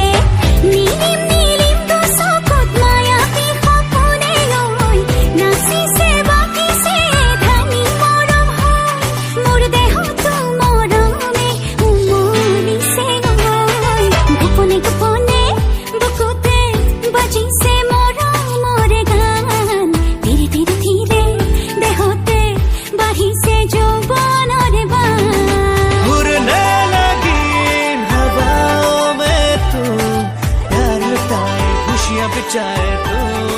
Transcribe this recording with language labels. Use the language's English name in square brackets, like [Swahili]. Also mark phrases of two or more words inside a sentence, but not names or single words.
[Assamese] নীলিম নীলিম দুচকুত মায়াবী সপোনে লৈ নাচিছে বাকিছে ধানি মৰম হৈ, মোৰ দেহটো মৰমে উমলিছে গৈ। গোপনে গোপনে বুকুতে বাজিছে মোৰে গান, ধীৰে ধীৰে ধীৰে দেহতে বাঢ়িছে যৌৱনৰে বান। [Hindi] उड़ने लगी हवाओं में तू, प्यार लुटाए खुशियाँ बिछाए तो।